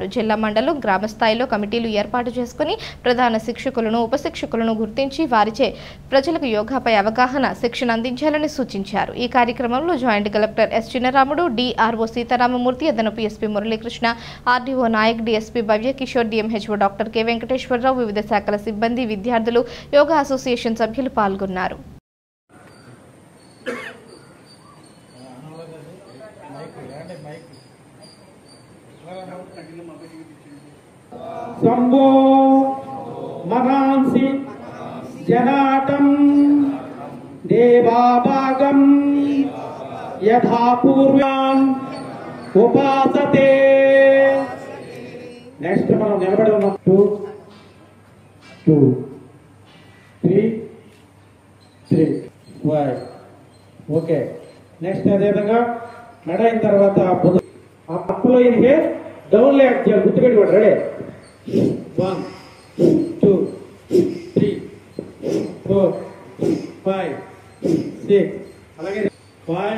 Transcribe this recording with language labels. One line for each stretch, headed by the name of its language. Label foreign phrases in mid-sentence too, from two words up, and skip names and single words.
Telugu: జిల్లా మండలం గ్రామ స్థాయిలో కమిటీలు ఏర్పాటు చేసుకుని ప్రధాన శిక్షకులను, ఉపశిక్షకులను గుర్తించి వారిచే ప్రజలకు యోగాపై అవగాహన, శిక్షణ అందించాలని సూచించారు. ఈ కార్యక్రమంలో జాయింట్ కలెక్టర్ ఎస్ చిన్నరాముడు, డిఆర్ఓ సీతారామమూర్తి, అదనపు ఎస్పీ మురళీకృష్ణ, ఆర్డీఓ నాయక్, డిఎస్పీ భవ్య కిషోర్, డిఎంహెచ్ఓ డాక్టర్ కె వెంకటేశ్వరరావు, వివిధ శాఖల సిబ్బంది, విద్యార్థులు, యోగా అసోసియేషన్ సభ్యులు పాల్గొన్నారు.
Sanskrit: शंभो मनांसि जनाटं देवाभागं यथा पूर्वान् उपासते.
Telugu: नेक्स्ट మనం నిలబడి ఉన్నాం. 2 2 3 3 5 ఓకే. నెక్స్ట్ అదే విధంగా మెడ అయిన తర్వాత అప్లో
English: inhale down leg
Telugu: చేయాలి. గుర్తుపెట్టుకోండి. రెడీ 1 2 3 4 5 6 అలాగే 5